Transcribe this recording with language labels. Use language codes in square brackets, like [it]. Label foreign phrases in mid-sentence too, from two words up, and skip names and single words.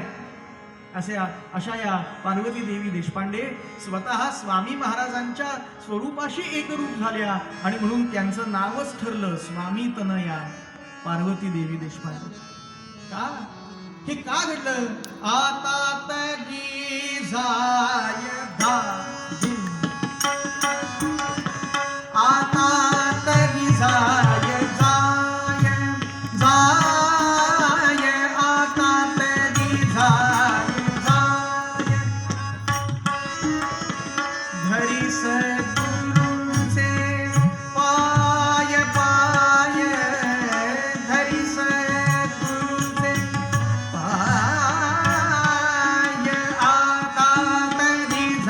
[mr] अशा या पार्वती देवी देशपांडे स्वतः स्वामी महाराजांच्या स्वरूपाशी एकरूप झाल्या आणि म्हणून त्यांचं नावच ठरलं स्वामी तनया पार्वती देवी देशपांडे. का हे का घडलं? आता तगी जाय धागी, आता तगी जाय जाय जाय, आता तगी जाय जाय, घरी सद्गुरूंचे पाय पाय, घरी सद्गुरूंचे पाय, आता तगी